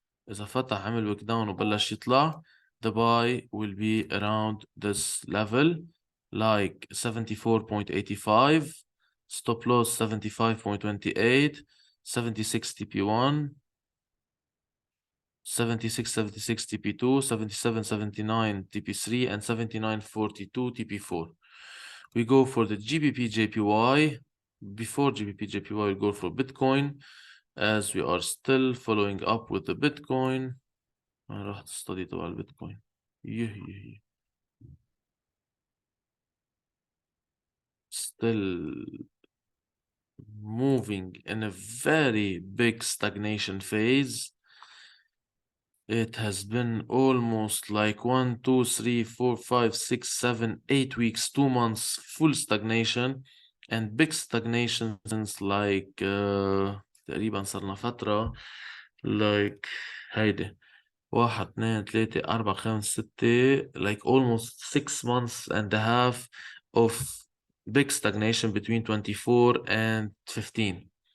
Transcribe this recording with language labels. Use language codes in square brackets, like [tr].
[ar] إذا فتح عمل wick down وبلش يطلع, [en] the buy will be around this level, like 74.85, stop loss 75.28, 76 TP1, 76 TP2, 77.79 TP3, and 79.42 TP4. We go for the GBP JPY. Before GBP JPY, we go for Bitcoin, as we are still following up with the Bitcoin. [ar] أنا رحت study تبع البيتكوين. [en] Still moving in a very big stagnation phase. It has been almost like 1, 2, 3, 4, 5, 6, 7, 8 weeks, 2 months, full stagnation, and big stagnation since like [ar] تقريبا صرنا فترة [en] like [ar] هيدي [en] 1 2 3 4 5 6 like almost 6 months and a half of big stagnation between 24 and 15.